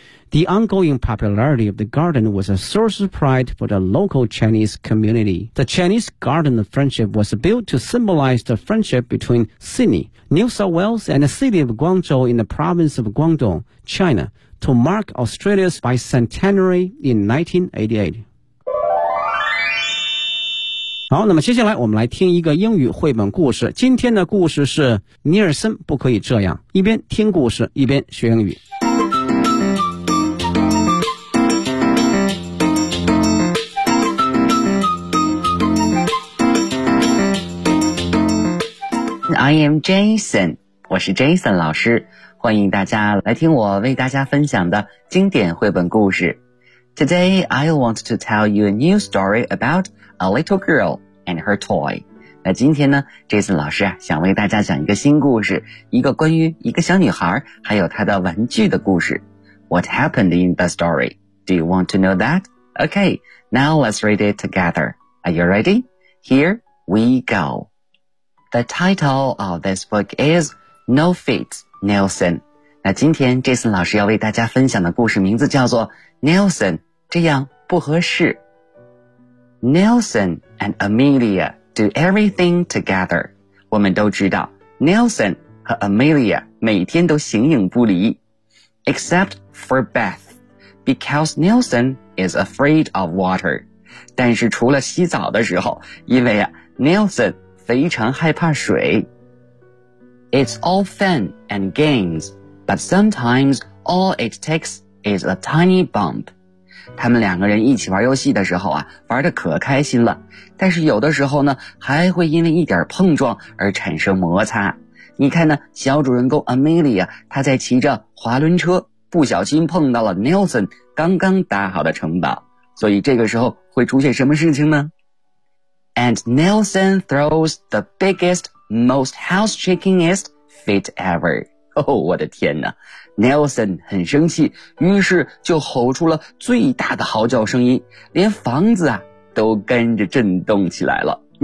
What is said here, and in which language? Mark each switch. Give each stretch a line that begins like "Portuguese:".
English: The ongoing popularity of the garden was a source of pride for the local Chinese community. The Chinese Garden Friendship was built to symbolize the friendship between Sydney, New South Wales and the city of Guangzhou in the province of Guangdong, China, to mark Australia's bicentenary in 1988.
Chinese: 好，那么接下来我们来听一个英语绘本故事。今天的故事是尼尔森不可以这样，一边听故事一边学英语。
English: I am Jason，
Chinese: 我是 Jason 老师，欢迎大家来听我为大家分享的经典绘本故事。
English: Today, I want to tell you a new story about a little girl and her toy.
Chinese: 那今天呢 ,Jason 老师想为大家讲一个新故事，一个关于一个小女孩还有她的玩具的故事。
English: What happened in the story? Do you want to know that? Okay, now let's read it together. Are you ready? Here we go. The title of this book is No Feet, Nelson.
Chinese: 那今天 Jason 老师要为大家分享的故事名字叫做 Nelson, 这样不合适。
English: Nelson and Amelia do everything together.
Chinese: 我们都知道 Nelson 和 Amelia 每天都形影不离。
English: Except for Beth, because Nelson is afraid of water.
Chinese: 但是除了洗澡的时候，因为啊 Nelson非常害怕水。
English: It's all fun and games, but sometimes all it takes is a tiny bump.
Chinese: 他们两个人一起玩游戏的时候啊，玩得可开心了，但是有的时候呢，还会因为一点碰撞而产生摩擦。你看呢，小主人公 Amelia， 她在骑着滑轮车，不小心碰到了 Nelson 刚刚搭好的城堡，所以这个时候会出现什么事情呢？
English: And Nelson throws the biggest, most house-shakingest fit ever.
Chinese: 我的天哪 ,Nelson 很生气，于是就吼出了最大的嚎叫声音，连房子啊都跟着震动起来了。